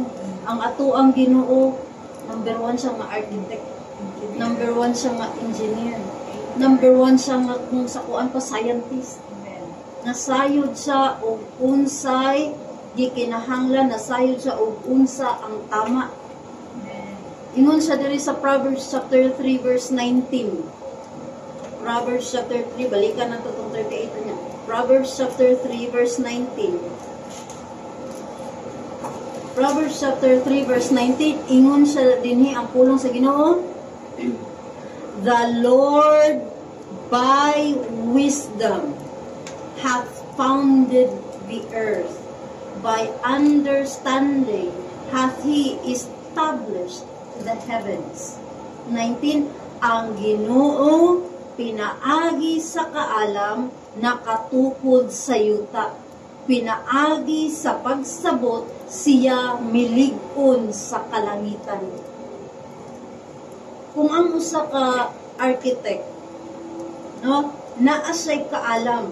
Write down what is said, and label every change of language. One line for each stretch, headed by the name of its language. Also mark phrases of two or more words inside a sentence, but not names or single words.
Cebuano: Ang ato ang Ginoo, number 1 siya nga architect, number 1 siya nga engineer, number 1 siya nga kung sa kuan pa scientist. Nasayod siya og unsay gikinahanglan, nasayod siya og unsa ang tama. Ingon siya diri sa Proverbs chapter 3 verse 19. Proverbs chapter 3, balikan na ito itong 38 niya. Proverbs chapter 3 verse 19. Proverbs chapter 3 verse 19, ingon siya dinhi ang pulong sa Ginoo.
English: The Lord by wisdom hath founded the earth. By understanding hath He established the heavens.
Cebuano: 19, ang Ginoo pinaagi sa kaalam, nakatukod sa yuta. Pinaagi sa pagsabot, siya milig-on sa kalangitan. Kung ang usa ka architect, no, naa siya'y kaalam.